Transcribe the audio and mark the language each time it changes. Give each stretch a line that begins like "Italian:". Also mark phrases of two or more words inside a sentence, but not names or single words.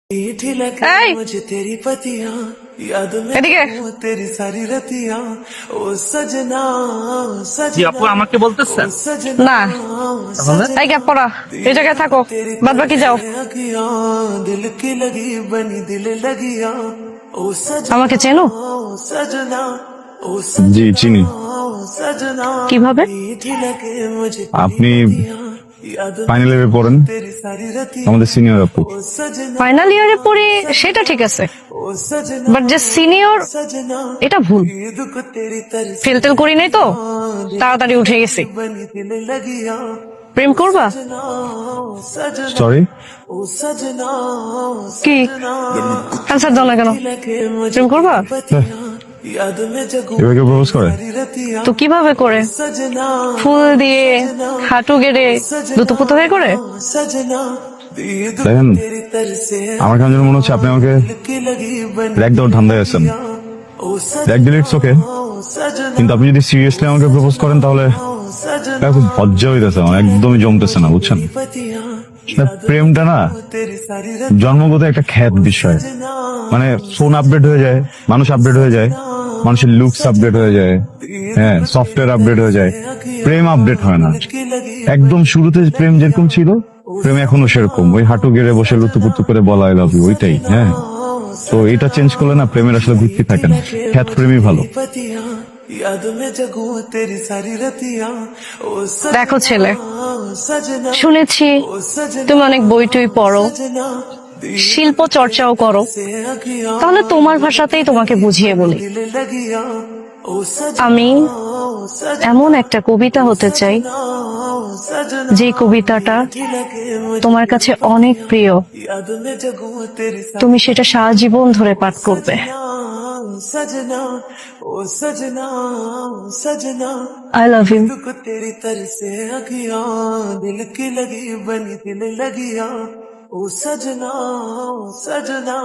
Hindi: मीठी लगे
Bangla: এই
Hindi: मुझे तेरी पतियां याद में
Bangla: এদিকে
Hindi: वो तेरी सारी रतियां ओ सजना
Bangla: জি
Hindi: सजना
Bangla: আপু আমাকে বলতেছেন?
Hindi: ओ सजना
Bangla: না তাহলে এই গ্যাপ পড়া এই জায়গায় থাকো বাদ বাকি যাও
Hindi: अखियां दिल की लगी बनी दिल लगियां ओ सजना
Bangla: আমাকে চেনো
Hindi: सजना ओ
Bangla: জি চিনি।
Hindi: सजना
Bangla: কিভাবে
Hindi: मीठी लगे मुझे
Bangla: আপনি
Hindi: याद
Bangla: ফাইনাল ইয়ারে পড়েন,
Hindi: तेरी सारी रतियां
Bangla: আমাদের সিনিয়র আপু।
Hindi: ओ सजना
Bangla: ফাইনাল ইয়ারে পড়ি সেটা ঠিক আছে
Hindi: ओ सजना
Bangla: বাট যে সিনিয়র
Hindi: सजना
Bangla: এটা ভুল
Hindi: ईद को तेरी तरस
Bangla: ফেল টেল করি নাই তো তাড়াতাড়ি উঠে গেছি
Hindi: बनी दिल लगिया
Bangla: প্রেম করবা
Hindi: सजना
Bangla: সরি,
Hindi: ओ सजना
Bangla: কি অ্যান্সার দাও না কেন
Hindi: लगे मुझे
Bangla: প্রেম করবা
Hindi: याद में जगू
Bangla: এবার কেউ প্রপোজ করে?
Hindi: रतिया
Bangla: তো কিভাবে করে
Hindi: सजना
Bangla: ফুল দিয়ে হাঁটু গেড়ে দুতুপুতো হয়ে করে
Hindi: सजना ईद को
Bangla: দেখেন,
Hindi: तेरी तरस
Bangla: আমার কেন যেন মনে হচ্ছে আপনি আমাকে
Hindi: की लगी बनी
Bangla: র্যাক দেওয়ার ধান্দায় আছেন।
Hindi: ओ
Bangla: র্যাক দিলে
English: it's okay,
Hindi: सजना
Bangla: কিন্তু আপনি যদি সিরিয়াসলি আমাকে প্রপোজ করেন তাহলে
Hindi: सजना
Bangla: এটা খুব লজ্জা হইতেছে, আমার একদমই জমতেছে না, বুঝছেন?
Hindi: पतियां
Bangla: না, প্রেমটা না
Hindi: तेरी सारी
Bangla: জন্মগত একটা খ্যাত বিষয়। মানে ফোন আপডেট হয়ে যায়, মানুষ আপডেট হয়ে যায়, মানুষের লুকস আপডেট হয়ে যায়, হ্যাঁ সফটওয়্যার আপডেট হয়ে যায়, প্রেম আপডেট হয় না।
Hindi: की लगी
Bangla: একদম শুরুতে প্রেম যেরকম ছিল প্রেম এখনো সেরকম, ওই হাঁটু গেড়ে বসে লুতুপুতু করে বলা
English: I love you,
Bangla: ওইটাই। হ্যাঁ, তো এটা চেঞ্জ করলে না প্রেমের আসলে ভিত্তি থাকে না, খ্যাত প্রেমই ভালো।
Hindi: पतियां याद में जगू तेरी सारी रतियां ओ
Bangla: দেখো ছেলে
Hindi: सजना
Bangla: শুনেছি
Hindi: ओ सजना
Bangla: তুমি অনেক বই টই পড়ো
Hindi: सजना
Bangla: শিল্প চর্চাও করো
Hindi: से अखियां
Bangla: তাহলে তোমার ভাষাতেই তোমাকে বুঝিয়ে বলি
Hindi: दिल लगिया ओ सजना
Bangla: আমি
Hindi: सजना
Bangla: এমন একটা কবিতা হতে চাই
Hindi: सजना
Bangla: যে কবিতাটা
Hindi: लगे मुझे
Bangla: তোমার কাছে অনেক প্রিয়
Hindi: याद में जगू तेरी
Bangla: তুমি সেটা সারা জীবন ধরে পাঠ করবে
Hindi: सजना ओ सजना सजना
English: I love you
Hindi: को तेरी तरस से अखियां दिल की लगी बनी दिल लगिया ओ सजना सजना